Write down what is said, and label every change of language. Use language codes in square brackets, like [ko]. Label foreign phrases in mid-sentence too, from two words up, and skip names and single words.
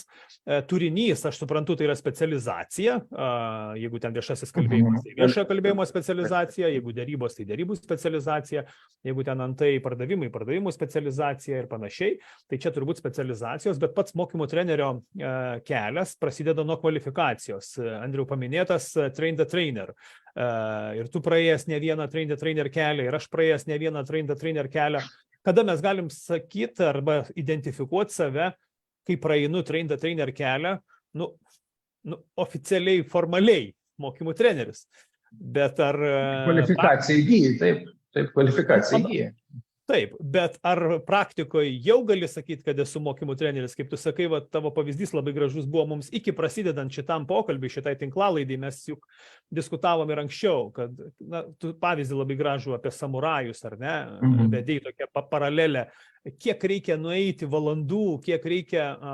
[lt] Turinys, aš suprantu, tai yra specializacija. Jeigu ten viešasis kalbėjimas, tai viešojo kalbėjimo specializacija, jeigu derybos, tai derybų specializacija, jeigu ten antai pardavimų specializacija ir panašiai, tai čia turbūt specializacijos, bet pats mokymų trenerio kelias prasideda nuo kvalifikacijos. Andriau paminėtas [en] train the trainer. [lt] Ir tu praėjęs ne vieną [en] train the trainer [lt] kelią, ir aš praėjęs ne vieną [en] train the trainer [lt] kelią. Kada mes galim sakyti arba identifikuoti save, kai praeinu [en] train the trainer [lt] kelią, oficialiai, formaliai mokymų treneris. Bet ar... Kvalifikacija įgyja, taip, kvalifikacija įgyja. Taip, bet ar praktikoje jau gali sakyti, kad esu mokymų treneris, kaip tu sakai, tavo pavyzdys labai gražus buvo mums iki prasidedant šitam pokalbį, šitai tinklalaidai, mes juk diskutavom ir anksčiau, kad tu pavyzdį labai gražų apie samurajus, ar ne, vedėjai tokią paralelę, kiek reikia nueiti valandų, kiek reikia